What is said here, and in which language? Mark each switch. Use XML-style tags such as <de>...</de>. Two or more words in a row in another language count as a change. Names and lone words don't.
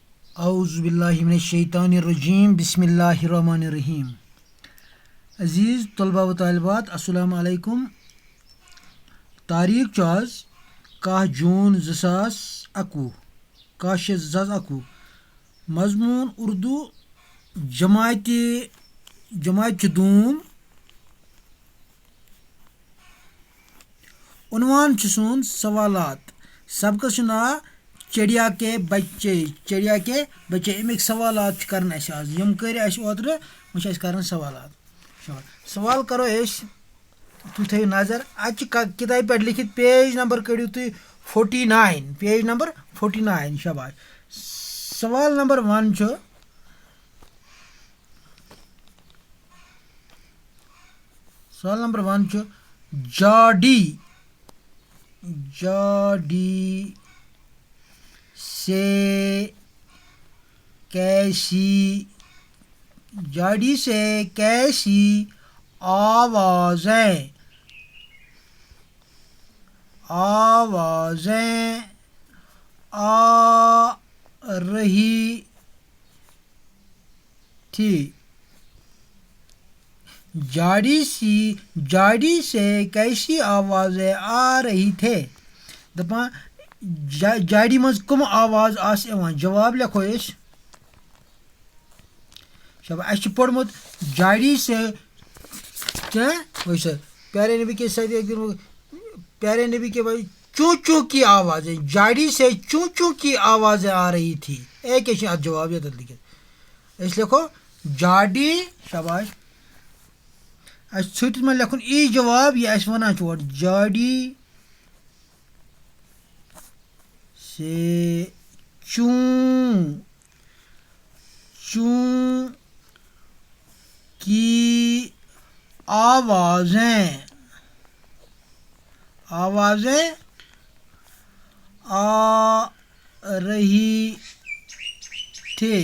<ar>اعوذ باللہ من الشیطان الرجیم بسم اللہ الرحمن الرحیم.</ar> <ur>عزیز طلبہ و طالبات السلام علیکم.</ur> <ks>تاریخ چھُ آز 10 جوٗن 2021 10/6/2021. مضموٗن اردو جماعت چھُ دوٗم. عنوان چھُ سون سوالات. سبقس چھُ ناو چڑیا کے بچے. امیِکۍ سوالات چھِ کَرٕنۍ اَسہِ آز یِم کٔرۍ اَسہِ اوترٕ وۄنۍ چھِ اَسہِ کَرٕنۍ سوالات. سوال کَرو أسۍ. تُہۍ تھٲیِو نظر اَتہِ چھِ کِتابہِ پٮ۪ٹھ لیکھِتھ پیج نمبر کٔڑِو تُہۍ 49 شاباش. سوال نمبر 1 چھُ جاڈی</ks> <ur>سے کیسی آوازیں آ رہی تھی. جاڈی سے کیسی آوازیں آ رہی تھے.</ur> <ks>دَپان جاڈی منٛز کٕم آواز آسہٕ یِوان. جواب لیکھو أسۍ. شباب اَسہِ چھُ پوٚرمُت</ks> <ur>جاڈی سے پیارے نبی کے چوں چوں کی آوازیں. جاڈی سے چوں چوں کی آوازیں آ رہی تھی.</ur> <ks>کیٛاہ چھِ اَتھ جواب ییٚتٮ۪تھ لیکھِتھ. أسۍ لیکھو جاڈی. شاباش. اَسہِ ژھٕٹِس منٛز لیکھُن ای جواب یہِ اَسہِ وَنان چھُ اورٕ.</ks> <ur>جاڈی سے چوں کی آوازیں آ رہی تھے.</ur>